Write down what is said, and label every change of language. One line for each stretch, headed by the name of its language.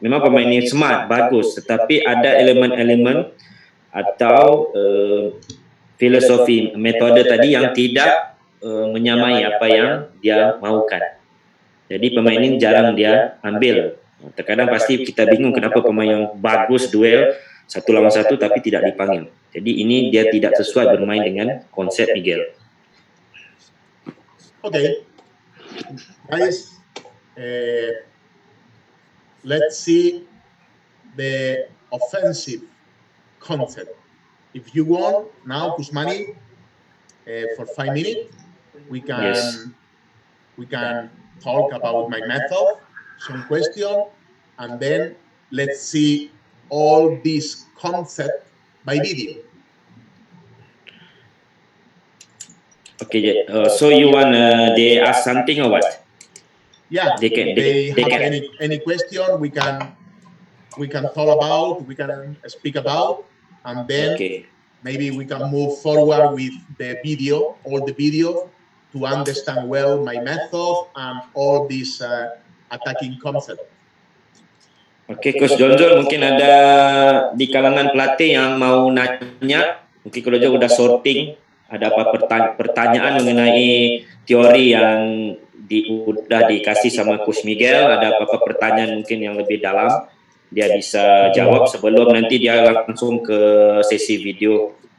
Indonesian: Memang pemain ini smart, bagus, tetapi ada elemen-elemen atau filosofi metode tadi yang tidak menyamai apa yang dia maukan. Jadi pemain ini jarang dia ambil. Terkadang pasti kita bingung kenapa pemain yang bagus duel 1 lawan 1 tapi tidak dipanggil. Jadi ini dia tidak sesuai bermain dengan konsep Miguel.
English: Okay, guys, let's see the offensive concept. If you want now, Kusmani, for 5 minutes, we can talk about my method, some question, and then let's see all this concept by video. Okay, so you want they ask something or what? Yeah, They can. any question we can talk about, we can speak about, and then maybe we can move forward with the video, all the video, to understand well my method and all this attacking concept.
Indonesian: Oke, Coach Jonjol, mungkin ada di kalangan pelatih yang mau nanya, mungkin kalau dia udah sorting, ada apa pertanyaan mengenai teori yang udah dikasih sama Coach Miguel, ada apa pertanyaan mungkin yang lebih dalam, dia bisa jawab sebelum nanti dia langsung ke sesi video.